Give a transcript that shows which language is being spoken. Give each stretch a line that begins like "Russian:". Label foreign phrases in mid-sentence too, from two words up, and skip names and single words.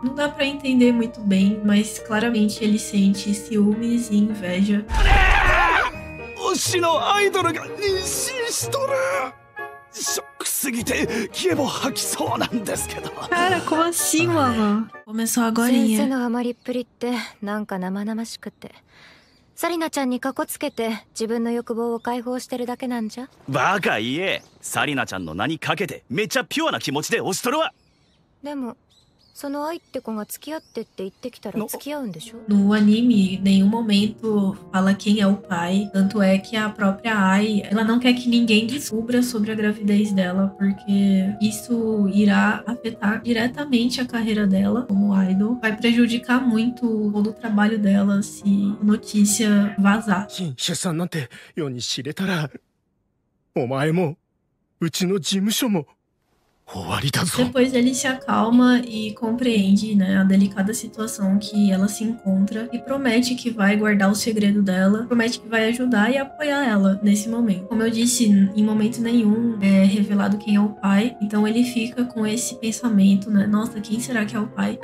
Portuguese: Não dá pra entender muito bem, mas claramente ele sente ciúmes e inveja. Cara, como assim, mano? Começou agorinha.
Japanese: 先生のハマりっぷりってなんか生々しくて、サリナちゃんにかこつけて自分の欲望を解放してるだけなんじゃ。バカ言え、サリナちゃんの名にかけてめっちゃピュアな気持ちで推しとるわ。でもその愛って子が付き合ってって言ってきたら付き合うんでしょ。
Portuguese: No anime, em nenhum momento fala quem é o pai. Tanto é que a própria Ai, ela não quer que ninguém descubra sobre a gravidez dela, porque isso irá afetar diretamente a carreira dela como idol. Vai prejudicar muito todo o trabalho dela se a notícia vazar.
Japanese: 出産なんて世に知れたら、お前もうちの事務所も
Portuguese: Depois ele se acalma e compreende, né, a delicada situação que ela se encontra e promete que vai guardar o segredo dela, promete que vai ajudar e apoiar ela nesse momento. Como eu disse, em momento nenhum é revelado quem é o pai, então ele fica com esse pensamento, né, nossa, quem será que é o pai?